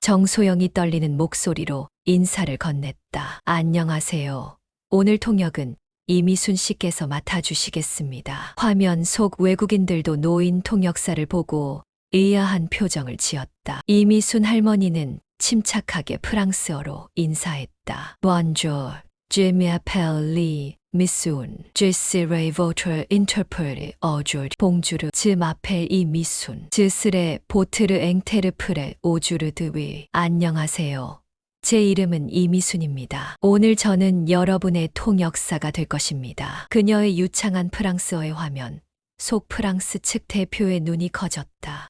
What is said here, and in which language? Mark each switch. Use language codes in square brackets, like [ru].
[ko] 정소영이 떨리는 목소리로 인사를 건넸다. 안녕하세요. 오늘 통역은 이미순 씨께서 맡아주시겠습니다. 화면 속 외국인들도 노인 통역사를 보고 의아한 표정을 지었다. 이미순 할머니는 침착하게 프랑스어로 인사했다. [fr] Bonjour, je m'appelle 미순. Je serai votre interprète aujourd'hui. 봉주르, 즈 마펠 이미순. 즈 스레 보트르 앵테르프레 오주르 드위. [ko] 안녕하세요. 제 이름은 이미순입니다. 오늘 저는 여러분의 통역사가 될 것입니다. 그녀의 유창한 프랑스어의 화면 속 프랑스 측 대표의 눈이 커졌다.